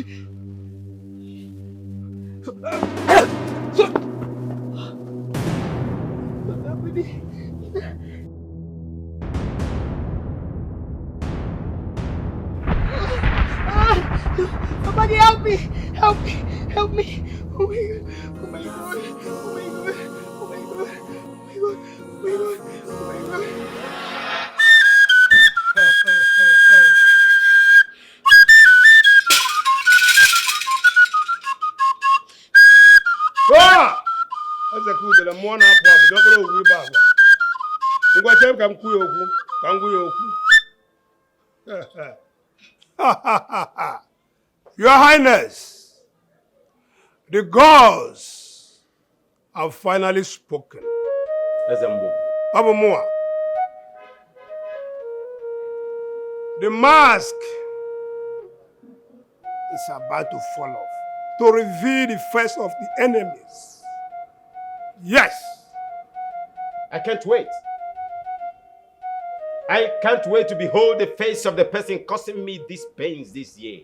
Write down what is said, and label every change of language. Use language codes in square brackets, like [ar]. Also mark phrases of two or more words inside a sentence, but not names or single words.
[en] Somebody help me! Help me! Help me! Oh my God! Oh my God! Oh my God! Oh my God! Oh my God! Oh my God! Oh my God! Ah! [ig] Eze kudele mmụọ na-apụ apụ dọkọrọ owu ibe agwa. Ngwa chere ka m kwuo okwu, ka m gwuo okwu. [en] Your Highness, the gods have finally spoken. [ig] Eze mmụọ. Abu Mua. [en] The mask is about to fall off to reveal the face of the enemies. Yes. I can't wait. I can't wait to behold the face of the person causing me these pains these years.